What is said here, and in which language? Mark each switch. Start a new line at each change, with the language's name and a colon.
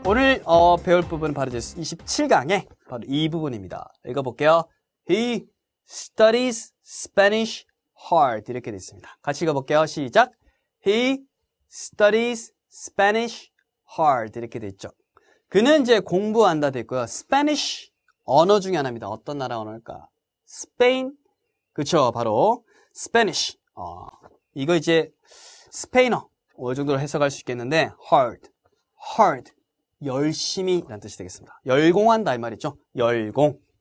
Korean: 오늘 배울 부분은 바로 이제 27강의 바로 이 부분입니다. 읽어볼게요.
English: He studies Spanish hard.
Korean: 이렇게 되어 있습니다. 같이 읽어볼게요. 시작.
English: He studies Spanish hard.
Korean: 이렇게 되어 있죠. 그는 이제 공부한다 되어 있고요. Spanish 언어 중에 하나입니다. 어떤 나라 언어일까? 스페인. 그쵸. 바로 Spanish. 이거 이제 스페인어. 어느 정도로 해석할 수 있겠는데 hard.
English: hard.
Korean: 열심히 라는 뜻이 되겠습니다. 열공한다 이 말이죠. 열공.